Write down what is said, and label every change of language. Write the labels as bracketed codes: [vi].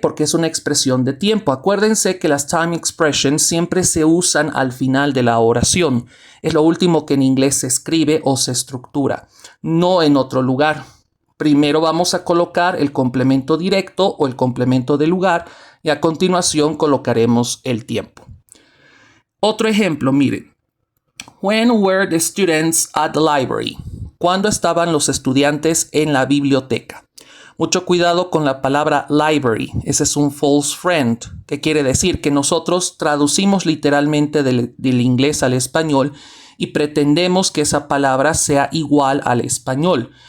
[es] Porque es una expresión de tiempo. Acuérdense que las time expressions siempre se usan al final de la oración. Es lo último que en inglés se escribe o se estructura, no en otro lugar. Primero vamos a colocar el complemento directo o el complemento de lugar y a continuación colocaremos el tiempo. Otro ejemplo, miren. [en] When were the students at the library? [es] ¿Cuándo estaban los estudiantes en la biblioteca? Mucho cuidado con la palabra library. Ese es un false friend, que quiere decir que nosotros traducimos literalmente del inglés al español y pretendemos que esa palabra sea igual al español.